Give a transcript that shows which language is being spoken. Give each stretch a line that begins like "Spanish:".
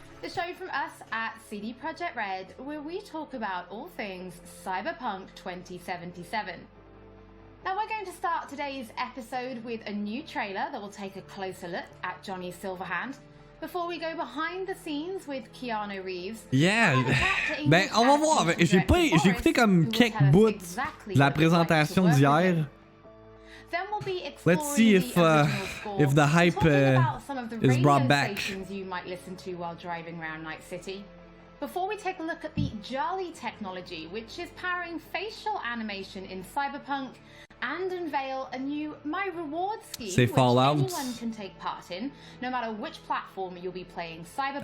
English: The show from us at CD Projekt Red, where we talk about all things Cyberpunk 2077. Now we're going to start today's episode with a new trailer that will take a closer look at Johnny Silverhand, before we go behind the scenes with Keanu Reeves.
French: Yeah, ben on va voir. J'ai écouté comme quelques bouts de la présentation d'hier.
English: Let's see if the hype is brought back. You might listen to while driving around Night City. Before we take a look at the Jolly technology, which is powering facial animation in Cyberpunk, and unveil a new My Reward scheme which anyone can take part in, no matter which platform you'll be playing Cyberpunk